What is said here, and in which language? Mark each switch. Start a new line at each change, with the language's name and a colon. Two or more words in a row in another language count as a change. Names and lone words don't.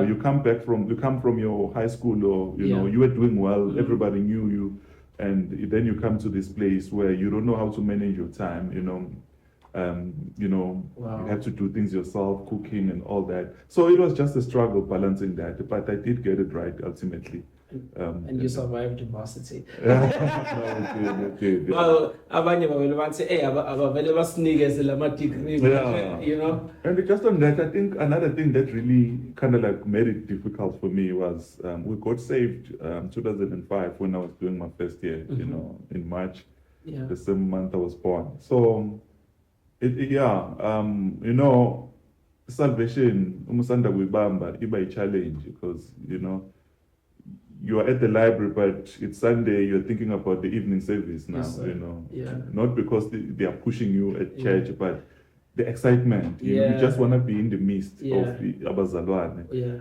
English: You come from your high school, or you were doing well, everybody knew you, and then you come to this place where you don't know how to manage your time. Wow. You have to do things yourself, cooking and all that. So it was just a struggle balancing that, but I did get it right ultimately. And you survived university. No, we did. Well,
North Ndebele: abanye bavele bathi abavele basinikeze lama degree,
English: And just on that, I think another thing that really kind of like made it difficult for me was we got saved 2005 when I was doing my first year, in March, the same month I was born. So, salvation,
North Ndebele: umusanda kuibamba, iba
English: a challenge because, you are at the library, but it's Sunday, you're thinking about the evening service now, Not because they are pushing you at church, but the excitement. You just want to be in the midst of the Abazalwane.